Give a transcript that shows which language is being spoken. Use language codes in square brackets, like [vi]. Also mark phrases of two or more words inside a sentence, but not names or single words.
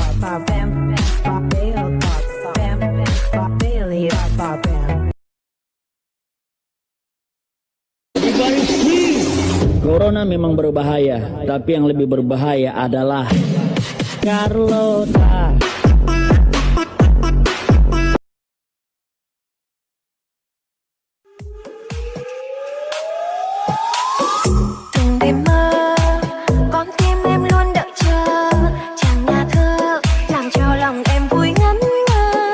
[id] Corona memang berbahaya, tapi yang lebih berbahaya adalah Carlota. [vi] Từng đêm mơ, con tim em luôn đợi chờ chàng nhà thơ làm cho lòng em vui ngẩn ngơ.